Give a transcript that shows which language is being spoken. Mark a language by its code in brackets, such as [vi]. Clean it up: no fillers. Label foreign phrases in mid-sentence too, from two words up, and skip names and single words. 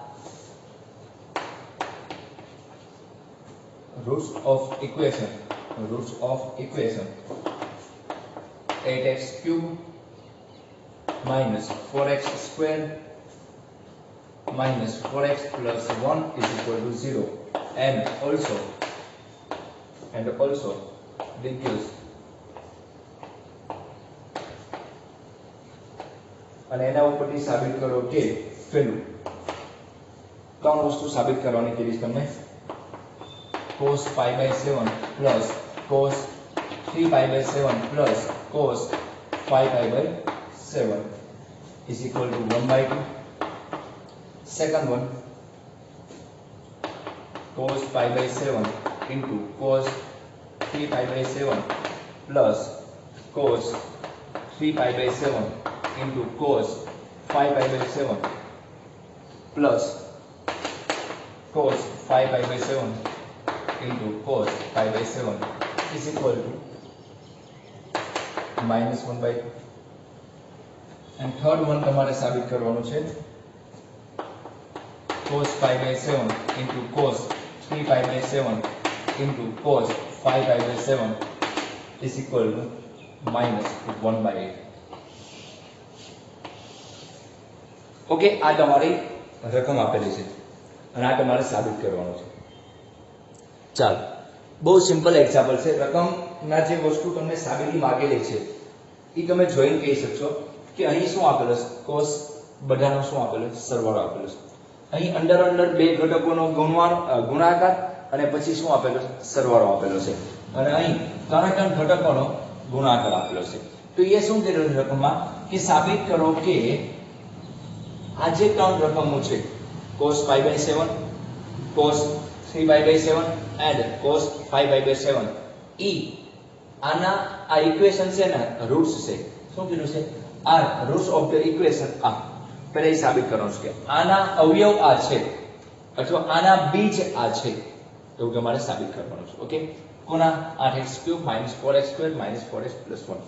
[en] roots of equation 8x cube minus 4x squared minus 4x plus 1 is equal to 0, and also decrease. [gu] અને એના ઉપરથી સાબિત કરો કે પેલું 3 વસ્તુ સાબિત કરવાની કીધી તમને. [en] cos pi by 7 plus cos 3 pi by 7 plus cos 5 pi by 7 is equal to 1/2. Second one, cos pi by 7 into cos 3 pi by 7 plus cos 3 pi by 7 into cos 5 pi by 7 plus cos 5 pi by 7 into cos pi by 7 is equal to -1/2. And third one [gu] તમારે સાબિત કરવાનું છે. [en] cos pi by 7 into cos 3 pi by 7 into cos 5 pi by 7 is equal to -1/8. [gu] ઓકે, આ તમારી રકમ આપેલી છે અને આ તમારે સાબિત કરવાનું છે. ચાલો, બહુ સિમ્પલ એક્ઝામ્પલ છે. રકમના જે વસ્તુ તમને સાબિતી માંગેલી છે એ તમે જોઈને કહી શકશો કે અહીં શું આપેલું છે. cos બધાનો શું આપેલું છે? સરવાળો આપેલો છે. અહીં અંડર 2 ઘટકોનો ગુણાકાર અને પછી શું આપેલો છે? સરવાળો આપેલો છે. અને અહીં 3 ઘટકોનો ગુણાકાર આપેલો છે. તો એ શું કરેલું છે રકમમાં કે સાબિત કરો કે આ જે 3 રકમો છે, [en] cos pi by 7, cos 3 pi by 7 [gu] and cos 5 pi by 7, આના આ ઇક્વેશન છે ને રૂટ્સ છે. શું કીધું છે? [en] આ roots of the equation. [gu] આ પહેલા સાબિત કરવાનું છે કે આના અવયવ આ છે અથવા આના બીજ આ છે, તો તમારે સાબિત કરવાનું છે. ઓકે, કોના? 8x³ -4x² -4x + 1.